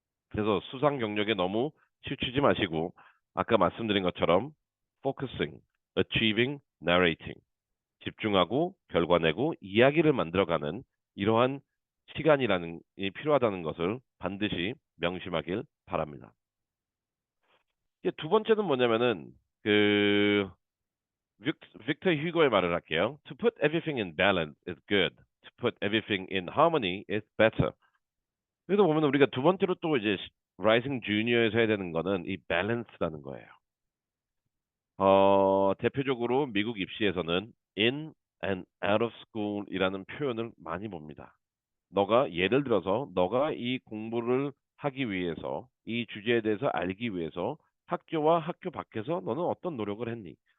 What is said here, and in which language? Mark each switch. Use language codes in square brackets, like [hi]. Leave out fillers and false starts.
[ko] 그래서 수상 경력에 너무 치우치지 마시고 아까 말씀드린 것처럼 [en] focusing, achieving, narrating [ko] 집중하고 결과 내고 이야기를 만들어가는 이러한 시간이라는 이 필요하다는 것을 반드시 명심하길 바랍니다. 이제 두 번째는 뭐냐면은 그 빅터 휴고의 말을 할게요. [en] To put everything in balance is good. To put everything in harmony is better. [ko] 그래서 보면 우리가 두 번째로 또 이제 라이징 주니어에서 해야 되는 거는 이 밸런스라는 거예요. 대표적으로 미국 입시에서는 [en] in and out of school [ko] 이라는 표현을 많이 봅니다. 너가 예를 들어서 너가 이 공부를 하기 위해서 이 주제에 대해서 알기 위해서 학교와 학교 밖에서 너는 어떤 노력을 했니?